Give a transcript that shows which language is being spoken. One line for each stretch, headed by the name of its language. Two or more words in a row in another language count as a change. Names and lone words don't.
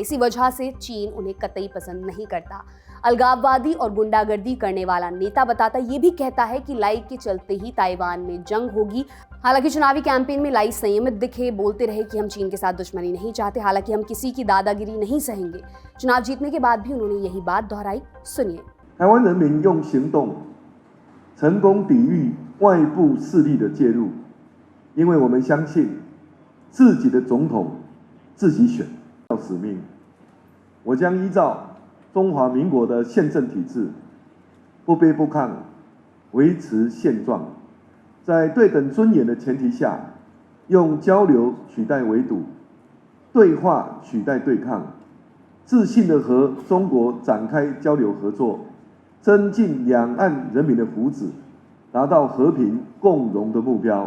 Hindi: इसी वजह से चीन उन्हें कतई पसंद नहीं करता। अलगाववादी और गुंडागर्दी करने वाला नेता बताता ये भी कहता है कि लाई के चलते ही ताइवान में जंग होगी। हालांकि चुनावी कैंपेन में लाई संयमित दिखे, बोलते रहे कि हम चीन के साथ दुश्मनी नहीं चाहते, हालांकि हम किसी की दादागिरी नहीं सहेंगे। चुनाव जीतने के बाद भी उन्होंने यही बात दोहराई, सुनिए।
Chinese: 台湾人民用行动成功抵御外部势力的介入，因为我们相信自己的总统自己选。使命，我将依照中华民国的宪政体制，不卑不亢，维持现状，在对等尊严的前提下，用交流取代围堵，对话取代对抗，自信地和中国展开交流合作，增进两岸人民的福祉，达到和平共荣的目标。